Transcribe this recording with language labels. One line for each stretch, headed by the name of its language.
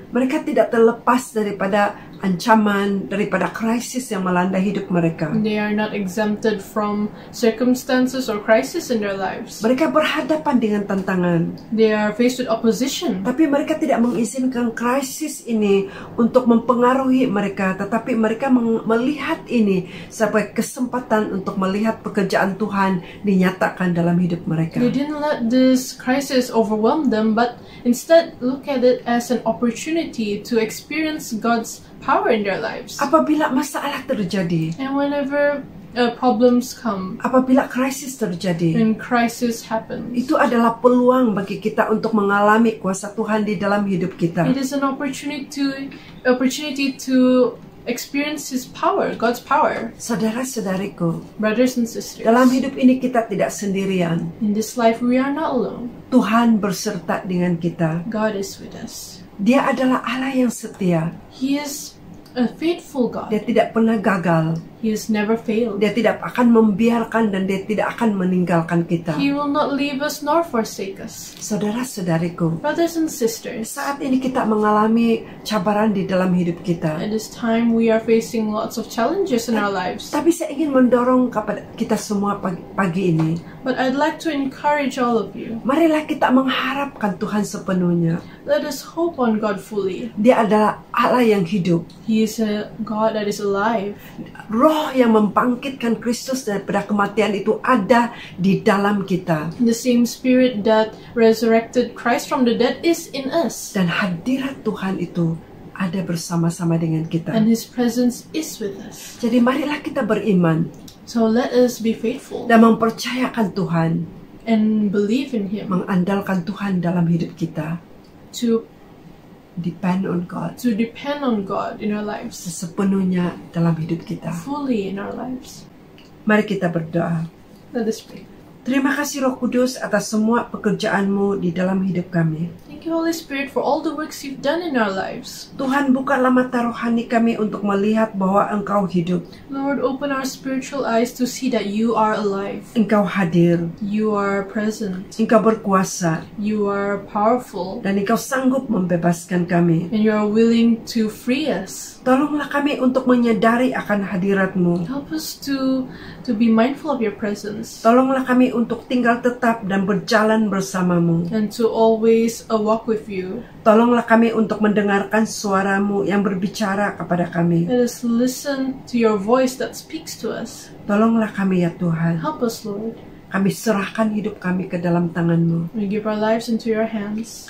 Malay: Mereka tidak terlepas daripada ancaman, daripada krisis yang melanda hidup mereka.
English: They are not exempted from circumstances or crisis in their lives.
Malay: Mereka berhadapan dengan tantangan.
English: They are faced with opposition.
Malay: Tapi mereka tidak mengizinkan krisis ini untuk mempengaruhi mereka, tetapi mereka melihat ini sebagai kesempatan untuk melihat pekerjaan Tuhan dinyatakan dalam hidup mereka.
English: They didn't let this crisis overwhelm them, but instead look at it as an opportunity to experience God's power in their lives.
Malay: Apabila masalah terjadi,
English: And whenever problems come
Malay: apabila krisis terjadi,
English: and crisis happens,
Malay: itu adalah peluang bagi kita untuk mengalami kuasa Tuhan di dalam hidup kita.
English: it is an opportunity to experience His power, God's power.
Malay: Saudara-saudariku,
English: Brothers and sisters,
Malay: dalam hidup ini kita tidak sendirian.
English: in this life we are not alone.
Malay: Tuhan berserta dengan kita.
English: God is with us.
Malay: Dia adalah Allah yang setia.
English: He is a faithful God.
Malay: Dia tidak pernah gagal.
English: He has never failed.
Malay: Dia tidak akan membiarkan dan dia tidak akan meninggalkan kita.
English: He will not leave us nor forsake us.
Malay: Saudara-saudariku,
English: Brothers and sisters,
Malay: saat ini kita mengalami cabaran di dalam hidup kita.
English: at this time we are facing lots of challenges in our lives.
Malay: Tapi saya ingin mendorong kepada kita semua pagi ini.
English: But I'd like to encourage all of you.
Malay: Marilah kita mengharapkan Tuhan sepenuhnya.
English: Let us hope on God fully.
Malay: Dia adalah Allah yang hidup.
English: He is a God that is alive.
Malay: Roh yang membangkitkan Kristus daripada kematian itu ada di dalam kita.
English: The same Spirit that resurrected Christ from the dead is in us.
Malay: Dan hadirat Tuhan itu ada bersama-sama dengan kita.
English: And His presence is with us.
Malay: Jadi marilah kita beriman
English: So let us be faithful
Malay: dan mempercayakan Tuhan,
English: and believe in Him,
Malay: mengandalkan Tuhan dalam hidup kita.
English: to Depend on God depend on God in our lives,
Malay: sepenuhnya dalam hidup kita.
English: fully in our lives.
Malay: Mari kita berdoa.
English: Let us pray.
Malay: Terima kasih Roh Kudus atas semua pekerjaan-Mu di dalam hidup kami.
English: Thank you, Holy Spirit, for all the works you've done in our lives.
Malay: Tuhan, bukalah mata rohani kami untuk melihat bahwa Engkau hidup.
English: Lord, open our spiritual eyes to see that you are alive.
Malay: Engkau hadir.
English: You are present.
Malay: Engkau berkuasa.
English: You are powerful.
Malay: Dan Engkau sanggup membebaskan kami.
English: And you are willing to free us.
Malay: Tolonglah kami untuk menyadari akan hadirat-Mu.
English: Help us to be mindful of your presence.
Malay: Tolonglah kami untuk tinggal tetap dan berjalan bersama-Mu.
English: And to always walk with you.
Malay: Tolonglah kami untuk mendengarkan suara-Mu yang berbicara kepada kami.
English: Let us listen to your voice that speaks to us.
Malay: Tolonglah kami ya Tuhan.
English: Help us, Lord.
Malay: Kami serahkan hidup kami ke dalam tangan-Mu.
English: We give our lives into your hands.